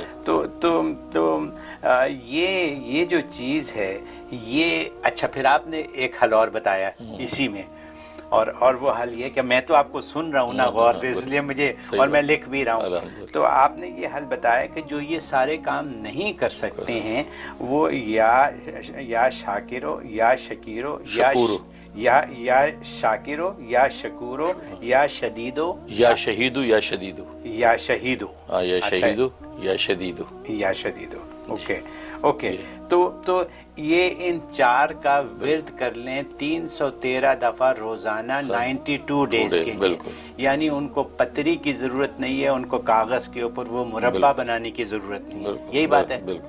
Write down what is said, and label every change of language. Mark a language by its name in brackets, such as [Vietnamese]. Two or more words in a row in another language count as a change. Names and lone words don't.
[Urdu] تو یہ جو چیز ہے یہ, اچھا پھر آپ نے ایک حل اور بتایا اسی میں, اور وہ حل یہ کہ میں تو آپ کو سن رہا ہوں نا غور سے, اس لیے مجھے, اور میں لکھ بھی رہا ہوں, تو آپ نے یہ حل بتایا کہ جو یہ سارے کام نہیں کر سکتے ہیں وہ [Arabic] یا شاکرو یا شکیرو یا شاکرو یا شکورو یا شدیدو یا شہیدو یا شدیدو یا شہیدو یا شہیدو یا شدیدو یا شدیدو. [Urdu] اوکے تو یہ ان 4 کا ورد کر لیں 313 دفعہ روزانہ 92 ڈیز کے لیے, یعنی ان کو پتری کی ضرورت نہیں ہے, ان کو کاغذ کے اوپر وہ مربع بنانے کی ضرورت نہیں ہے, یہی بات ہے.